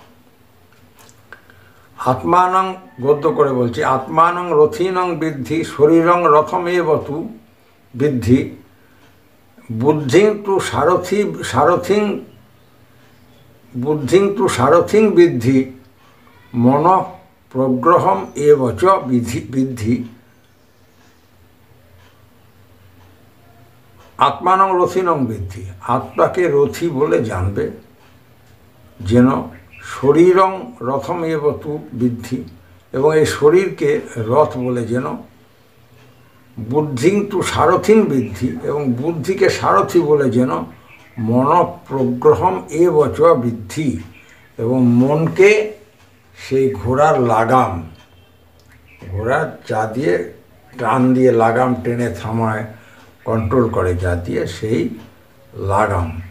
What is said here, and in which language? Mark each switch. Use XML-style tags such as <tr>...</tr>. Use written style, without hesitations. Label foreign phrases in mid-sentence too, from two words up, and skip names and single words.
<sa>আত্মানং,</sa> <bn>গদ্য করে বলছি,</bn> <sa>আত্মানং রথীনং বিদ্ধি শরীরং রথমেব তু বিদ্ধি বুদ্ধিং তু সারথিং বিদ্ধি মন প্রগ্রহম এব চ বিদ্ধি। আত্মানং রথীনং বিদ্ধি,</sa> <bn>আত্মাকে রথী বলে জানবে যেন,</bn> <sa>শরীরং রথম এব তু বিদ্ধি,</sa> <bn>এবং এই শরীরকে রথ বলে যেন,</bn> <sa>বুদ্ধিং তু সারথিং বিদ্ধি,</sa> <bn>এবং বুদ্ধিকে সারথি বলে যেন,</bn> <sa>মন প্রগ্রহম এব চ বিদ্ধি,</sa> <bn>এবং মনকে সেই ঘোড়ার লাগাম, ঘোড়ার যা দিয়ে টান দিয়ে লাগাম টেনে থামায়, কন্ট্রোল করে যা দিয়ে, সেই লাগাম,</bn>